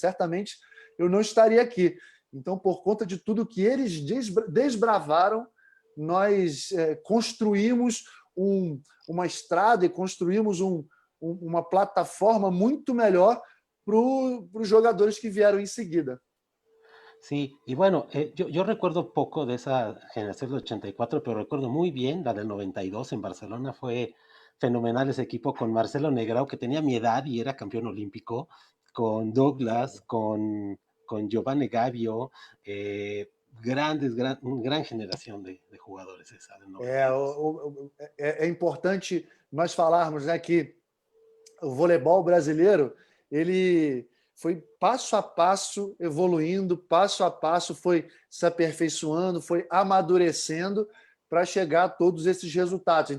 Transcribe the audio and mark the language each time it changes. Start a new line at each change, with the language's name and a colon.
Portuguese: Certamente eu não estaria aqui. Então, por conta de tudo que eles desbravaram, nós construímos uma estrada e construímos uma plataforma muito melhor para os jogadores que vieram em seguida.
Spanish: Sí, y bueno, yo recuerdo poco de esa generación del 84, pero recuerdo muy bien la del 92 en Barcelona. Fue fenomenal ese equipo con Marcelo Negrão, que tenía mi edad y era campeón olímpico, con Douglas, con Giovanni Gavio, gran generación de jugadores esa del 92.
Portuguese: É importante nós falarmos, né, que o voleibol brasileiro, ele foi passo a passo evoluindo, passo a passo foi se aperfeiçoando, foi amadurecendo para chegar a todos esses resultados.